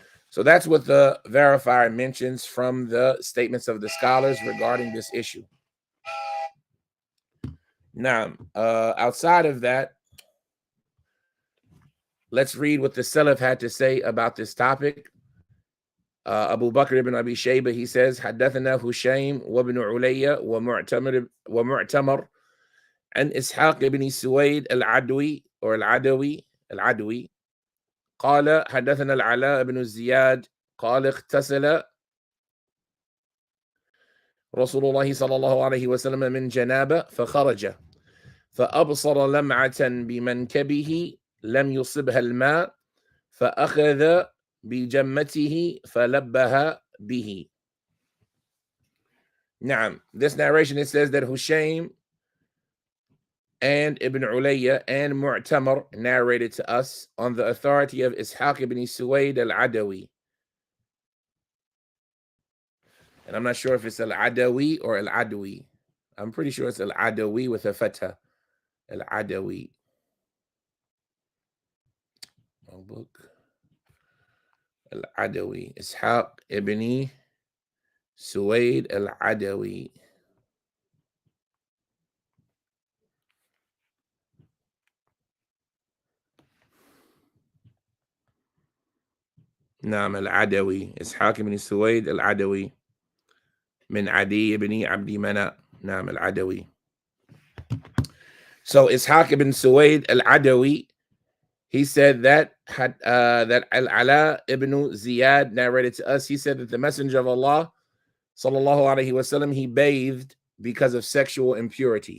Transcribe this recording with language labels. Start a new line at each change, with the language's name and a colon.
English: So that's what the verifier mentions from the statements of the scholars regarding this issue. Now, outside of that, let's read what the Salaf had to say about this topic. Abu Bakr ibn Abi Shayba, he says,
Arabic: حدثنا هشيم وابن عليا ومعتمر عن إسحاق ibn سويد العدوي
English: or
Arabic: العدوي قال حدثنا العلاء بن زياد قال اغتسل رسول الله صلى الله عليه وسلم من جنابة فخرج فأبصر لمعة بمنكبه لم يصبها الماء فأخذ بجمته فلبها به.
English: Now, this narration, it says that Hushaym and Ibn Ulayya and Mu'tamar narrated to us on the authority of Ishaq ibn Suwayd al-Adawi. And I'm not sure if it's al-Adawi or al-Adawi. I'm pretty sure it's al-Adawi with a fatha. Al-Adawi. Wrong book. Al-Adawi. Ishaq ibn Suwayd al-Adawi.
Arabic: نعم العدوي إسحاق بن سويد العدوي من عدي بن عبد مناف. نعم العدوي.
English: So Ishaq ibn Suwayd al-Adawi, he said that Al-Ala ibn Ziyad narrated to us. He said that the Messenger of Allah sallallahu alaihi wasallam, he bathed because of sexual impurity.